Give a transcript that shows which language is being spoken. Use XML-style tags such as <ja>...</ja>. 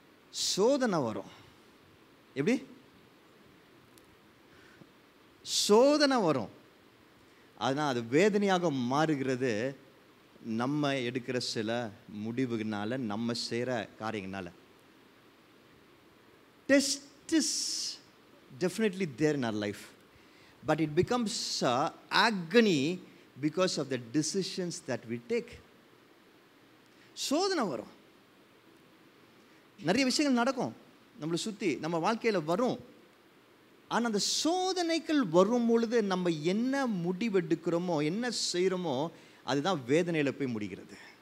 <ta>சோதனை வரும். எப்படி? சோதனை வரும். ஆனால் அது வேதனையாக மாறுகிறது நம்ம எடுக்கிற சில முடிவுகளால, நம்ம செய்கிற காரியங்களால.</ta> <en>Test is definitely there in our life, but it becomes agony because of the decisions that we take.</en> <ta>சோதனை வரும், நிறைய விஷயங்கள் நடக்கும் நம்மளை சுற்றி, நம்ம வாழ்க்கையில் வரும். ஆனால் அந்த சோதனைகள் வரும் பொழுது நம்ம என்ன முடிவெடுக்கிறோமோ, என்ன செய்கிறோமோ, அதுதான் வேதனையில் போய் முடிகிறது.</ta>